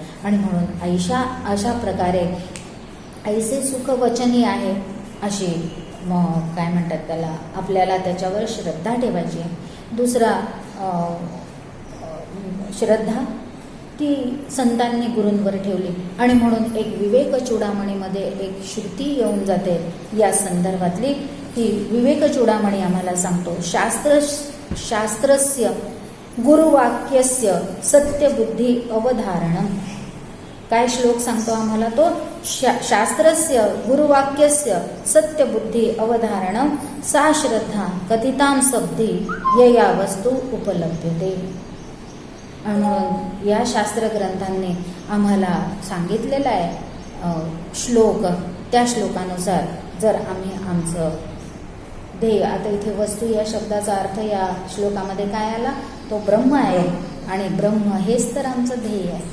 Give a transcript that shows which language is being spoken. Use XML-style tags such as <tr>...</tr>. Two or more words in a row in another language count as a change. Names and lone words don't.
<mr>आणि म्हणून अशा प्रकारे ऐसे सुख वचनी आहे अशी काय म्हणतात त्याला, आपल्याला त्याच्यावर श्रद्धा ठेवायची आहे. दुसरा श्रद्धा ती संतांनी गुरूंवर ठेवली. आणि म्हणून एक विवेक चूडामणीमध्ये एक श्रुती येऊन जाते या संदर्भातली. ही विवेक चूडामणी आम्हाला सांगतो,</mr> <sa>शास्त्रस्य गुरुवाक्यस्य सत्यबुद्धी अवधारणम.</sa> <mr>काय श्लोक सांगतो आम्हाला तो?</mr> <sa>शास्त्रस्य गुरुवाक्यस्य सत्यबुद्धी अवधारणम सा श्रद्धा कथितां शब्दी यया वस्तू उपलभ्यते.</sa> <mr>म्हणून या शास्त्रग्रंथांनी आम्हाला सांगितलेला आहे श्लोक, त्या श्लोकानुसार जर आम्ही आमचं ध्येय, आता इथे वस्तू या शब्दाचा अर्थ या श्लोकामध्ये काय आला? तो ब्रह्म आहे आणि ब्रह्म हेच तर आमचं ध्येय आहे.</mr>